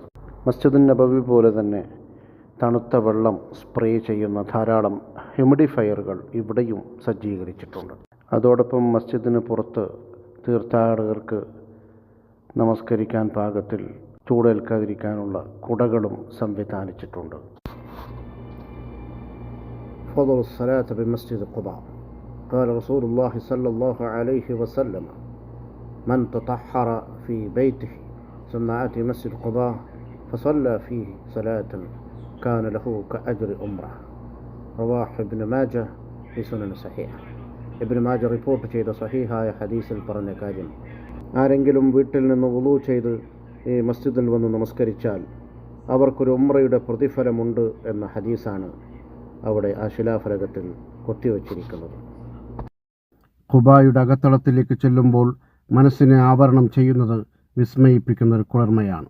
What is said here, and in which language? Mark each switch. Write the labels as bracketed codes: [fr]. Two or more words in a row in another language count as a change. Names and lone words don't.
[ml] മസ്ജിദുൻ നബവി പോലെ തന്നെ തണുത്ത വെള്ളം സ്പ്രേ ചെയ്യുന്ന ധാരാളം ഹ്യൂമിഡിഫയറുകൾ ഇവിടെയും സജ്ജീകരിച്ചിട്ടുണ്ട്. അതോടൊപ്പം മസ്ജിദിന് പുറത്ത് തീർത്ഥാടകർക്ക് നമസ്കരിക്കാൻ പാകത്തിൽ ചൂടേൽക്കാതിരിക്കാനുള്ള കുടകളും സംവിധാനിച്ചിട്ടുണ്ട്. [ar] فضل الصلاة بمسجد قباء. قال رسول الله صلى الله عليه وسلم: من تطهر في بيته ثم أتى مسجد قباء فصلى فيه صلاة كان له كأجر أمره. رواه ابن ماجه في سنن صحيح. [ml] ഇബ്നു മാജ റിപ്പോർട്ട് ചെയ്ത സഹീഹായ ഹദീസിൽ പറഞ്ഞ കാര്യം, ആരെങ്കിലും വീട്ടിൽ നിന്ന് വുളൂ ചെയ്ത് ഈ മസ്ജിദിൽ വന്ന് നമസ്കരിച്ചാൽ അവർക്കൊരു ഉംറയുടെ പ്രതിഫലമുണ്ട് എന്ന ഹദീസാണ് അവിടെ ആ ശിലാഫലകത്തിൽ കൊത്തിവച്ചിരിക്കുന്നത്. ഖുബായുടെ അകത്തളത്തിലേക്ക് ചെല്ലുമ്പോൾ മനസ്സിനെ ആവരണം ചെയ്യുന്നത് വിസ്മയിപ്പിക്കുന്ന ഒരു കുളിർമയാണ്.